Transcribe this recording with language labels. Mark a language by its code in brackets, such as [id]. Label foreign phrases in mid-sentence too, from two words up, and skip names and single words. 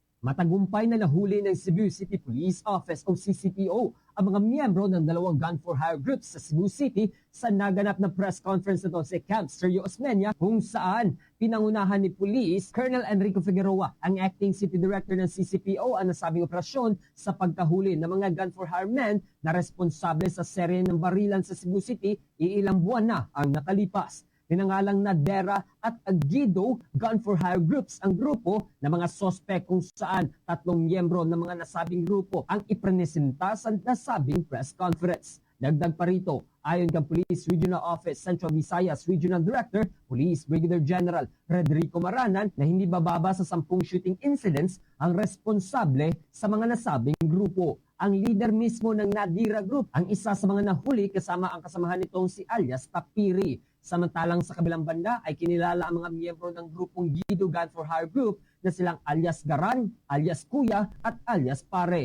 [tl] Matagumpay na nahuli ng Cebu City Police Office o CCPO ang mga miyembro ng dalawang [en] gun for hire groups [tl] sa Cebu City sa naganap na [en] press conference [tl] nito sa Camp Sergio Osmeña, kung saan pinangunahan ni Police Colonel Enrico Figueroa, ang [en] acting city director [tl] ng CCPO, ang nasabing operasyon sa pagkahuli ng mga [en] gun for hire men [tl] na responsable sa serye ng barilan sa Cebu City iilang buwan na ang nakalipas. Pinangalang na Dera at Agido Gun for Hire Groups ang grupo ng mga sospek, kung saan 3 miyembro ng mga nasabing grupo ang iprenesenta sa nasabing [en] press conference. [tl] Dagdag pa rito, ayon kang Police Regional Office Central Visayas Regional Director, Police Brigadier General Frederico Maranan, na hindi bababa sa 10 [en] shooting incidents [tl] ang responsable sa mga nasabing grupo. Ang leader mismo ng Nadira Group ang isa sa mga nahuli, kasama ang kasamahan nitong si alias Tapiri. Samantalang sa kabilang banda ay kinilala ang mga miyembro ng grupong Gido Gun for Hire Group na silang alias Garan, alias Kuya at alias Pare.